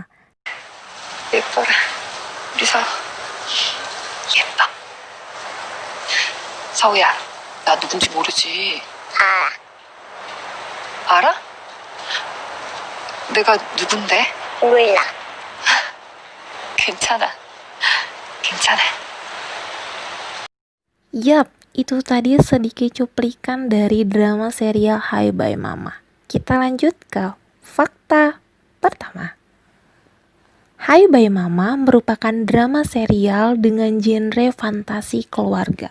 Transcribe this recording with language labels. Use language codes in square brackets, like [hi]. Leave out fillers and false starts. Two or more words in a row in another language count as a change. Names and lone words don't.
[ko] 예뻐라. 우리 사우. 예뻐. 사우야, 나 누군지 모르지? 알아? 내가 누군데? 몰라. 괜찮아. 괜찮아. [id] Yap, itu tadi sedikit cuplikan dari drama serial Hi Bye Mama. Kita lanjut ke fakta pertama. Hi Bye Mama merupakan drama serial dengan genre fantasi keluarga.